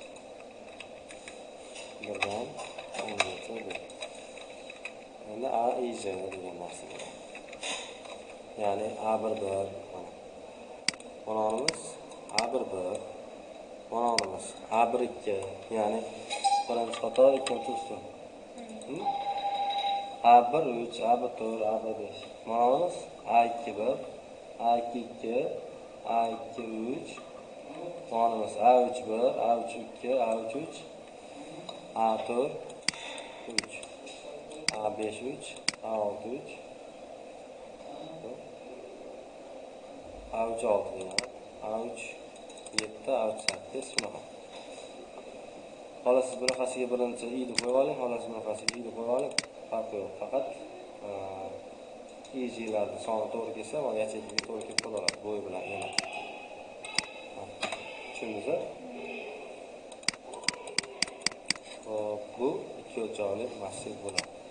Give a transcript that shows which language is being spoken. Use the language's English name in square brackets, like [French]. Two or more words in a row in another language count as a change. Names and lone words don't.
[Uzbek] Birdan 10 gacha bu. Endi A, I, J degan narsa bo'ladi. Ya'ni A11 mana. Mononimiz A11, mononimiz A12, ya'ni birinchi qator, ikkinchi ustun. A13, A14, A15. Mononimiz A21, A22, A23. Mononimiz A31, A32, A33, A43, A53, A63, A36 degan. A37, A38 shunaqa. Xolos siz bunaqasiga birinchi i'ni qo'yib oling, xolos bunaqasiga i'ni qo'yib oling. Farqi yo'q. Faqat i'larning soni to'g'ri kelsa, mana yachekiga to'g'ri kelib qolaveradi bo'yi bilan yana. Tushundingizmi? Hop, bu ikki o'lchovli massiv bo'ladi.